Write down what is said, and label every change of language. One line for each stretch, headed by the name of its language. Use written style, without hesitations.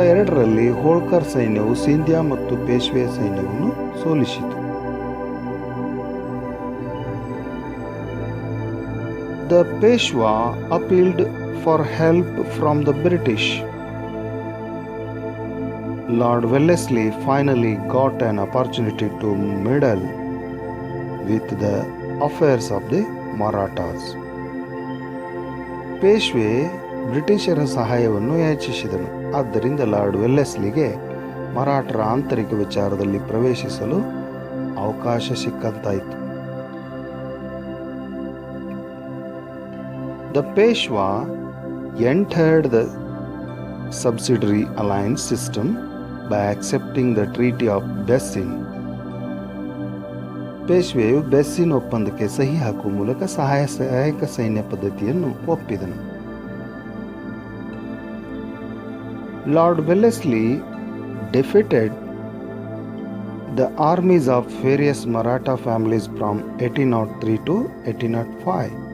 Kannada: ರಲ್ಲಿ ಹೋಳ್ಕರ್ ಸೈನ್ಯವು ಸಿಂಧಿಯಾ ಮತ್ತು ಪೇಶ್ವೆ ಸೈನ್ಯವನ್ನು ಸೋಲಿಸಿತು.
English: The Peshwa appealed for help from the British. Lord Wellesley finally got an opportunity to meddle with the affairs of the Marathas.
Kannada: ಪೇಶ್ವೆ ಬ್ರಿಟಿಷರ ಸಹಾಯವನ್ನು ಯಾಚಿಸಿದನು. ಆದ್ದರಿಂದ lord ವೆಲ್ಲೆಸ್ಲಿಗೆ ಮರಾಠರ ಆಂತರಿಕ ವಿಚಾರದಲ್ಲಿ ಪ್ರವೇಶಿಸಲು ಅವಕಾಶ ಸಿಕ್ಕಂತಾಯಿತು.
English: The Peshwa entered the subsidiary alliance system by accepting the Treaty of Bessin.
Kannada: ಪೇಶ್ವೆಯು ಬೆಸ್ಸಿನ್ ಒಪ್ಪಂದಕ್ಕೆ ಸಹಿ ಹಾಕುವ ಮೂಲಕ ಸಹಾಯಕ ಸೈನ್ಯ ಪದ್ಧತಿಯನ್ನು ಒಪ್ಪಿದನು.
English: Lord Wellesley defeated the armies of various Maratha families from 1803 to 1805.